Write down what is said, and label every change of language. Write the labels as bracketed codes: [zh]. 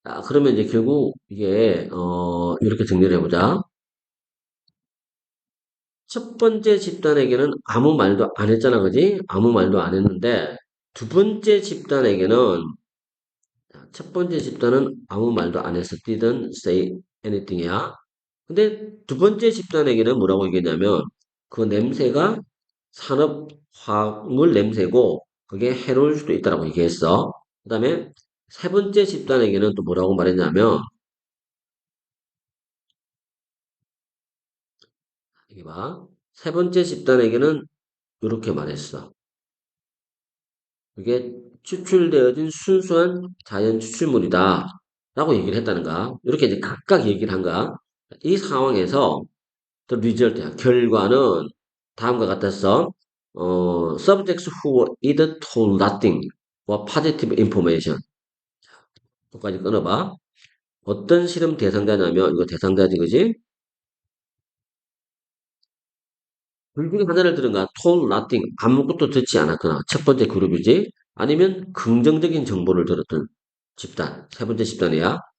[ko] 그러면 이제 결국 이게 이렇게 정리를 해보자. 첫 번째 집단에게는 아무 말도 안 했잖아, 그지? 아무 말도 안 했는데 두 번째 집단에게는 첫 번째 집단은 아무 말도 안 했어. [en] didn't say anything이야. [ko] 근데 두 번째 집단에게는 뭐라고 얘기했냐면 그 냄새가 산업화학물 냄새고 그게 해로울 수도 있다라고 얘기했어. 그 다음에 세 번째 집단에게는 또 뭐라고 말했냐면 이게 봐. 세 번째 집단에게는 이렇게 말했어. 그게 추출되어진 순수한 자연 추출물이다. 라고 얘기를 했다는 거야. 이렇게 이제 각각 얘기를 한 거야. 이 상황에서 [en] the result [ko] 야. 결과는 다음과 같았어. [en] subjects who were either told nothing or positive information. [ko] 여기까지 끊어봐. 어떤 실험 대상자냐면, 이거 대상자지, 그지? 둘 중에 하나를 들은 거야. [en] told nothing. [ko] 아무것도 듣지 않았거나. 첫 번째 그룹이지. 아니면 긍정적인 정보를 들었던 집단. 세 번째 집단이야.